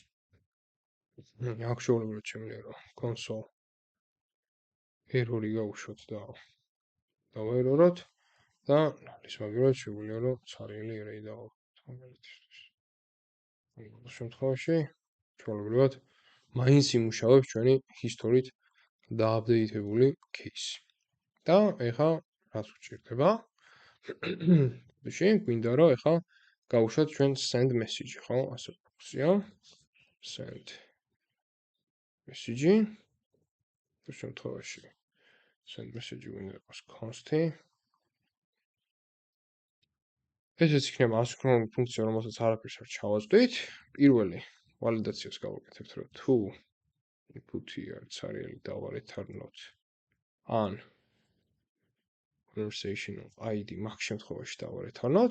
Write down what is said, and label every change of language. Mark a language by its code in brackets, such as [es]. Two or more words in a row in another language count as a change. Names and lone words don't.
[ka] აქ ჩვეულებრივად შემიძლია რომ [en] console error- [ka] ი გავუშვოთ და დავაეროროთ და ის მაგალითად შეგვიძლია რომ ცარიელი array დავაყოთ მაგალითისთვის. ამ შემთხვევაში ჩვეულებრივად მაინც იმუშავებს ჩვენი history-ით დააპდეიტებული case. და ეხლა რაც გვჭირდება? შენ გვინდა რომ ეხლა გავუშვათ ჩვენ [en] send message, [ka] ხო? ასე ვქცია. [en] send message. [ka] ამ შემთხვევაში [en] send message [ka] გვინდა იყოს const-ი. ესეც იქნება asynchronous ფუნქცია, რომელსაც არაფერს არ ჩავაზვდით. პირველი ვალიდაციას გავაკეთებთ, რომ თუ input-ი არის ცარიელი დავარეturn-ოთ ან [en] conversational ID [ka] მაგ შემთხვევაში დავარეturn-ოთ.